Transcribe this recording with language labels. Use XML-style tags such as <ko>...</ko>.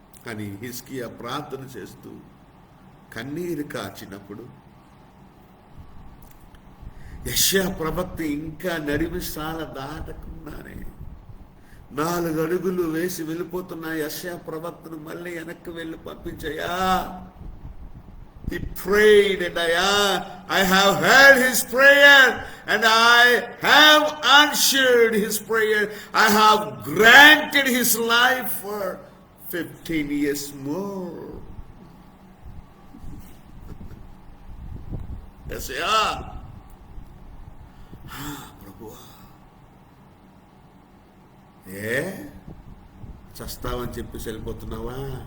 <te>అని హిజ్కియా ప్రార్థన చేస్తూ కన్నీరు కార్చినప్పుడు యెషయా ప్రవక్త ఇంకా నడిమిసాల దాటకుండానే 4 అడుగులు వేసి వెళ్ళిపోతున్న యెషయా ప్రవక్తను మళ్ళీ వెనక్కి వెళ్ళి పంపించయ్యా.</te> <en>He prayed and I have heard his prayer and I have answered his prayer. I have granted his life for 15 years more.</en> <te>యెషయా, ప్రభువా, చస్తావని చెప్పి వెళ్ళిపోతున్నావా?</te>